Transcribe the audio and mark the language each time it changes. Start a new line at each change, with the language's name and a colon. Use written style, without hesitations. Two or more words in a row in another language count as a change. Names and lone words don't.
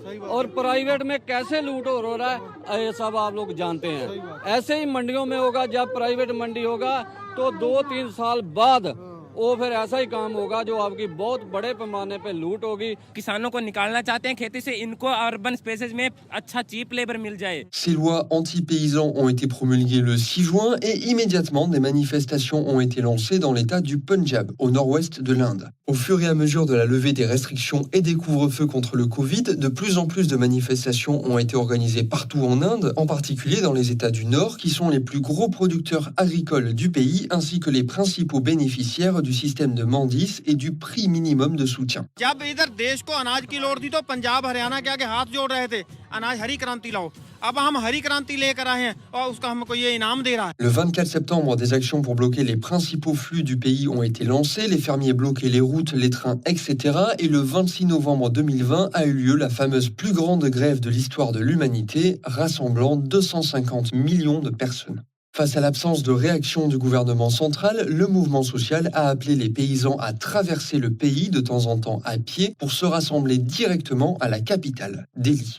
Hindi: और प्राइवेट में कैसे लूट हो रहा है ये सब आप लोग जानते हैं। ऐसे ही मंडियों में होगा, जब प्राइवेट मंडी होगा तो 2-3 साल बाद वो फिर ऐसा ही काम होगा जो आपकी बहुत बड़े पैमाने पे लूट होगी। किसानों को निकालना चाहते हैं खेती से, इनको
English: urban spaces
Hindi: में अच्छा
English: cheap labour
Hindi: मिल जाए।
French: Ces lois anti-paysans ont été promulguées le 6 juin et immédiatement des manifestations ont été lancées dans l'état du Punjab, au nord-ouest de l'Inde. Au fur et à mesure de la levée des restrictions et des couvre-feux contre le Covid, de plus en plus de manifestations ont été organisées partout en Inde, en particulier dans les États du Nord, qui sont les plus gros producteurs agricoles du pays, ainsi que les principaux bénéficiaires du système de Mandis et du prix minimum de soutien.
Hindi: जब इधर देश को अनाज की लोड़ थी तो पंजाब हरियाणा के आगे हाथ जोड़ रहे थे, अनाज हरी क्रांति लाओ। अब हम हरी क्रांति लेकर आए हैं और उसका हमको ये इनाम दे रहा है।
French: Le 24 septembre, des actions pour bloquer les principaux flux du pays ont été lancées, les fermiers bloquaient les routes, les trains, etc. Et le 26 novembre 2020 a eu lieu la fameuse plus grande grève de l'histoire de l'humanité, rassemblant 250 millions de personnes. Face à l'absence de réaction du gouvernement central, le mouvement social a appelé les paysans à traverser le pays de temps en temps à pied pour se rassembler directement à la capitale, Delhi.